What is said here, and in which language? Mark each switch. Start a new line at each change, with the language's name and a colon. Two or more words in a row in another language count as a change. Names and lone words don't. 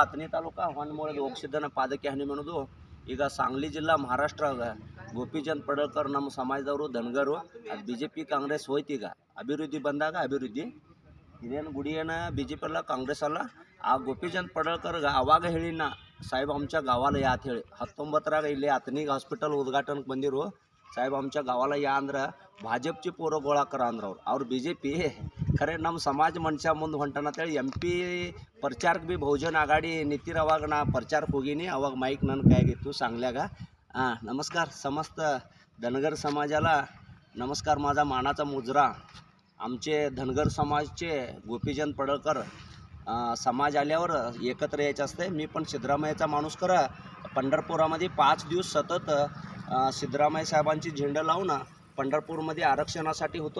Kannada: ಅಥಣಿ ತಾಲೂಕು ಹೊನ್ನಮೂಳೆ ಹೋಗ್ಸಿದ್ದನ ಪಾದಕ್ಕೆ ಹಾನಿ ಮಾಡೋದು ಈಗ ಸಾಂಗ್ಲಿ ಜಿಲ್ಲಾ ಮಹಾರಾಷ್ಟ್ರಾಗ ಗೋಪಿಚಂದ್ ಪಡಳ್ಕರ್ ನಮ್ಮ ಸಮಾಜದವರು ಧನಗರು ಅದು ಬಿ ಜೆ ಪಿ ಕಾಂಗ್ರೆಸ್ ಹೋಯ್ತು. ಈಗ ಅಭಿವೃದ್ಧಿ ಬಂದಾಗ ಅಭಿವೃದ್ಧಿ ಇದೇನು ಗುಡಿ ಏನು ಬಿ जे पी ಅಲ್ಲ ಕಾಂಗ್ರೆಸ್ ಅಲ್ಲ. ಆ ಗೋಪಿಚಂದ್ पडळकरಗೆ ಅವಾಗ ಹೇಳಿನ
Marathi: साहेब आमच्या गावाला या
Kannada: ಅಂತ ಹೇಳಿ 19ರಾಗ ಇಲ್ಲಿ ಅಥಣಿಗೆ ಹಾಸ್ಪಿಟಲ್ ಉದ್ಘಾಟನೆಗೆ ಬಂದಿರು.
Marathi: साहेब आमच्या गावाला या
Kannada: ಅಂದ್ರೆ
Marathi: भाजपची पोरं गोळा करा
Kannada: ಅಂದ್ರೆ ಅವ್ರು ಬಿ जे पी ಖರೆ ನಮ್ಮ ಸಮಾಜ ಮನುಷ್ಯ ಮುಂದೆ ಹೊಂಟನ ಅಂತೇಳಿ MP ಪ್ರಚಾರಕ್ಕೆ ಬಿ ಬಹುಜನ आघाडी ನಿಂತಿರ. ಅವಾಗ ನಾ ಪ್ರಚಾರಕ್ಕೆ ಹೋಗೀನಿ. ಅವಾಗ ಮೈಕ್ ನನ್ನ ಕೈಯಾಗಿತ್ತು सांगल्याಗ.
Marathi: नमस्कार समस्त धनगर समाजाला नमस्कार. माझा मानाचा मुजरा. आमचे धनगर समाजचे गोपीचंद पडळकर समाज आल्यावर एकत्र यायचं असते. मी पण सिद्धरामय्याचा माणूस खरं पंढरपुरामध्ये 5 दिवस सतत सिद्धरामय्या साहेबांची झेंडा लावून पंढरपूरमध्ये आरक्षणासाठी होतो.